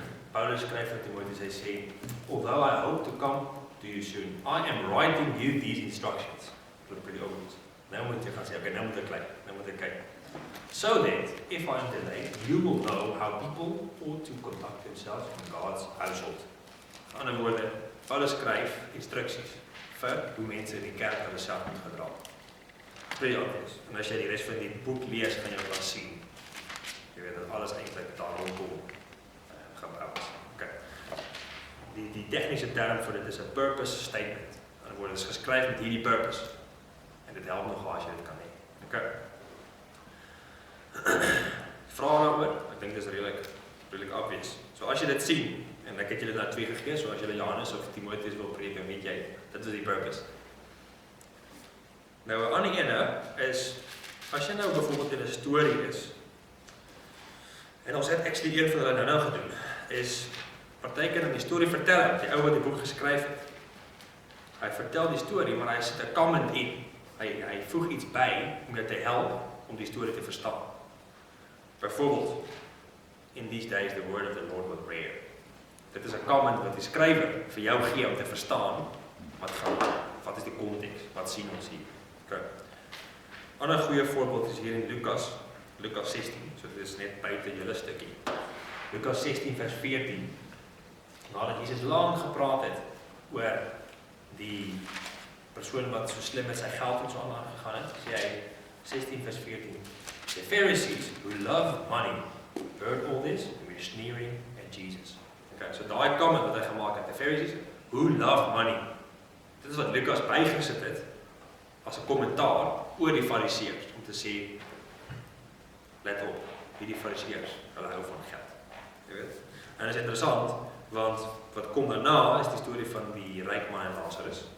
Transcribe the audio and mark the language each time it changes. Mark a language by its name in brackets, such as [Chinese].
[Afrikaans] Paulus skryf aan Timoteus, hy sê, [English] although I hope to come to you soon, I am writing you these instructions. Look pretty obvious. [Afrikaans] Nou moet jy gaan sê, okay, nou moet ek kyk. [English] So that, if I am delayed, you will know how people ought to conduct themselves in God's household. [Afrikaans] In ander woorde, Paulus skryf instruksies vir hoe mense in die kerk hulle self moet gedra. [English] Pretty obvious. [Afrikaans] En as jy die res van die boek lees, kan jy wat sien. Jy weet dat alles eintlik daar rondom gebou is. Okay. Die tegniese term vir dit is 'n purpose statement. In ander woorde, dit is geskryf met hierdie purpose. En dit help nog as jy dit kan hê. Okay. Vrae daaroor, ek dink dit is redelik obvious. So as jy dit sien, en ek het julle nou 2 gegee, so as julle Johannes of Timoteus wil preek, dan weet jy, dit is die purpose. Nou 'n ander ene is, as jy nou byvoorbeeld in 'n storie is, en ons het actually een van hulle nou gedoen, is partykeer in die storie vertel, die ou wat die boek geskryf het, Hy vertel die storie, maar hy sit 'n comment in. Hy voeg iets by om jou te help om die storie te verstaan. [English] Byvoorbeeld, in these days the word of the Lord was rare. [Afrikaans] Dit is 'n comment wat die skrywer vir jou gee om te verstaan wat is die konteks, wat sien ons hier. Okay. Ander goeie voorbeeld is hier in Lukas 16, so dit is net buite julle stukkie. Lukas 16 vers 14. Nadat Jesus lank gepraat het oor die persoon wat so slim met sy geld en so aangegaan het, sê hy 16 vers 14. [English] The Pharisees who love money heard all this and were sneering at Jesus. [Afrikaans] Okay, so daai comment wat hy gemaak het, [English] the Pharisees who love money. [Afrikaans] Dit is wat Lukas bygesit het as 'n kommentaar oor die Fariseërs om te sê, let op, hierdie Fariseërs, hulle hou van geld. Jy weet? En dit is interessant, want wat kom daarna is die storie van die ryk man en Lazarus.